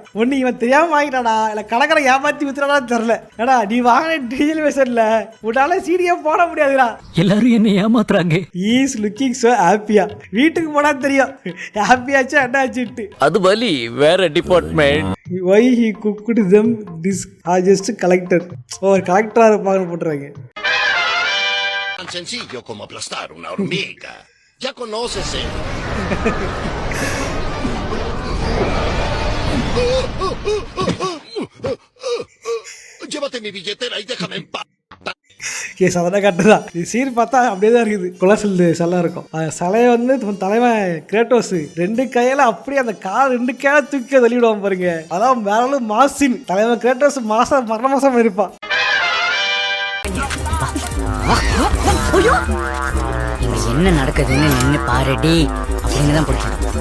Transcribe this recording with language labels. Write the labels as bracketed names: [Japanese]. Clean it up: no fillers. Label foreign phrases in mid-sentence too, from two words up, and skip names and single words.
[Tamil] ஒன்னு இவன் தெரியாம வாங்கிட்டாடா, இல்ல கணக்கடை ஏமாத்தி வித்துறான்னு தெரியல. ஏடா நீ வாங்கின டிஜிட்டல் விஷயம்ல உன்னால சிடியே போட முடியாதுடா. எல்லாரும் என்ன ஏமாத்துறாங்க. [English] is looking so happy. [Tamil] வீட்டுக்கு போனா தெரியும் ஹாப்பியாச்சா என்ன ஆச்சுட்டு. அது வலி வேற டிபார்ட்மெண்ட். [English] Why he cooked them? This are just collector. [Tamil] ஒரு கலெக்டரா இருப்பாங்கன்னு போட்டுறாங்க. [Spanish] Tan sencillo como aplastar una hormiga. Ya conoces el... Llévate mi billetera y déjame en paz. [Tamil] கேஸ் அதெல்லாம் கட்டுதான். இது சீர் பார்த்தா அப்படியே தான் இருக்குது. குலசல் சிலை இருக்கும். அந்த சிலையை வந்து தலைவன் கிரேட்டோஸ் 2 கையில அப்படியே அந்த கால் 2 கையில தூக்கி தள்ளிவிடுவான் பாருங்க. அதான் வேற மாசின் தலைவன் கிரேட்டோஸ் மரண மாசம் இருப்பான். என்ன நடக்குதுன்னு நின்று பாருடி அப்படின்னு தான் பிடிக்கும்.